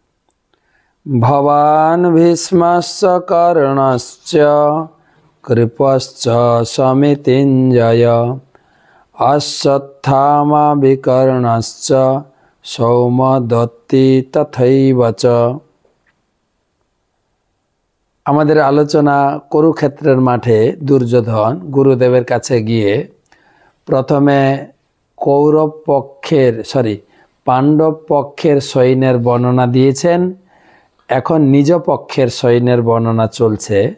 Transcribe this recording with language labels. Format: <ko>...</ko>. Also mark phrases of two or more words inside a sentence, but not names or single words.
<sa>भवान् भीष्मस्य कर्णश्च कृपश्च समितिञ्जय अश्वत्थामा विकर्णश्च सौमदत्ति तथैव च।</sa> <bn>আমাদের আলোচনা কুরুক্ষেত্রের মাঠে দুর্যোধন গুরুদেবের কাছে গিয়ে প্রথমে পাণ্ডব পক্ষের সৈন্যের বর্ণনা দিয়েছেন। এখন নিজ পক্ষের সৈন্যের বর্ণনা চলছে।</bn>